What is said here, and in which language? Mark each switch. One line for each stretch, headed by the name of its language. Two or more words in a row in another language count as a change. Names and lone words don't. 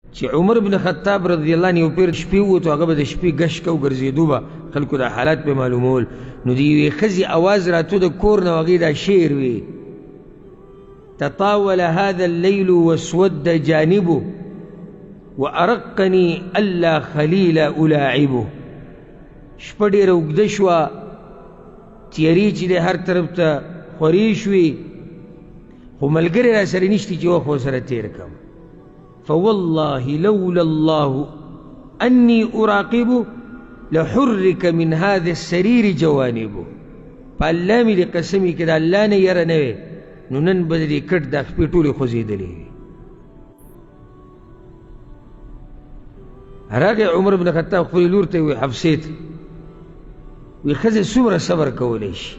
Pashto: چې عمر بن خطاب
Arabic: رضی الله عنه
Pashto: یو پیر شپې ووتو، هغه به د شپې ګشت کو ګرځېدو به خلکو دا حالات په معلومول. نو د یوې ښځې اواز راتو د کور نه، هغې دا شعر وی:
Arabic: تطاول هذا الليل واسود جانبه وارقني الا خليل الاعبه.
Pashto: شپه ډېره اوږده شوه، تیارې چې دی هر طرف ته خورې شوې، خو ملګری را سره نشته چې وخت ورسره تېر کړم.
Arabic: فوالله لولا الله اني اراقبه لحرك من هذا السرير جوانبه.
Pashto: په الله مې د قسمي که د الله نه یره نه وې، نو نن به د دې کټ دا خپې ټولې خوځېدلې وي. راغی عمر بن خطاب خپلې لور ته وی حفصې ته وی ښځې څومره صبر کولی شي؟